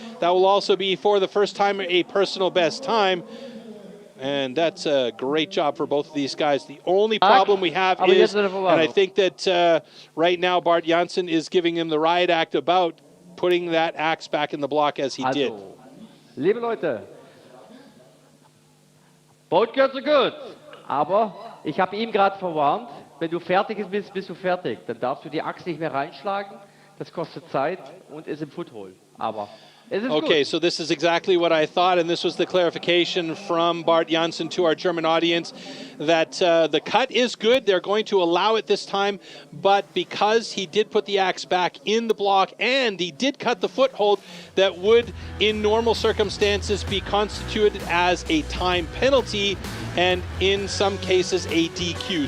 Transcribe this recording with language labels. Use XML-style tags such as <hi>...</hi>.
<en>That will also be, for the first time, a personal best time, and that's a great job for both of these guys. The only problem we have is, and I think that right now Bart Janssen is giving him the riot act about putting that axe back in the block as he did.</en> <de>Liebe Leute,</de> <en>both girls are good,</en> <de>aber ich habe ihm gerade verwarnt, wenn du fertig bist, bist du fertig. Dann darfst du die Axt nicht mehr reinschlagen, das kostet Zeit und ist im Foothold. Aber</de> <en>okay, so this is exactly what I thought, and this was the clarification from Bart Janssen to our German audience, that the cut is good. They're going to allow it this time, but because he did put the axe back in the block and he did cut the foothold, that would, in normal circumstances, be constituted as a time penalty and in some cases a DQ.</en>